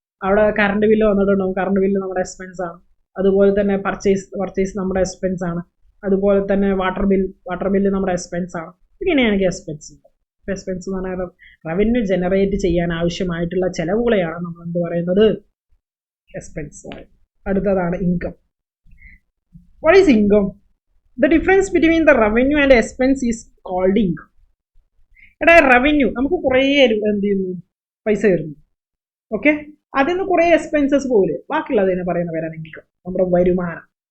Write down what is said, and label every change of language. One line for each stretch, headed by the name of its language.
Malayalam: അവിടെ current bill വന്നിട്ടുണ്ടാവും, current bill നമ്മുടെ എക്സ്പെൻസ് ആണ്. അതുപോലെ തന്നെ പർച്ചേസ് നമ്മുടെ എക്സ്പെൻസ് ആണ്. അതുപോലെ തന്നെ വാട്ടർ ബില്ല് നമ്മുടെ എക്സ്പെൻസ് ആണ്. ഇങ്ങനെയാണെങ്കിൽ എക്സ്പെൻസ് എന്ന് പറഞ്ഞാൽ റവന്യൂ ജനറേറ്റ് ചെയ്യാൻ ആവശ്യമായിട്ടുള്ള ചെലവുകളെയാണ് നമ്മൾ എന്ത് പറയുന്നത്, എക്സ്പെൻസ്. അടുത്തതാണ് income.
English: What is income? The difference between the revenue and expense is called income.
Malayalam: എടാ റവന്യൂ നമുക്ക് കുറേ എന്ത് ചെയ്യുന്നു, പൈസ വരുന്നു, ഓക്കെ, അതിൽ നിന്ന് കുറേ എക്സ്പെൻസസ് പോലെ ബാക്കിയുള്ളതിനെ പറയുന്ന പേരാണ് ഇൻകം, നമ്മുടെ വരുമാനം.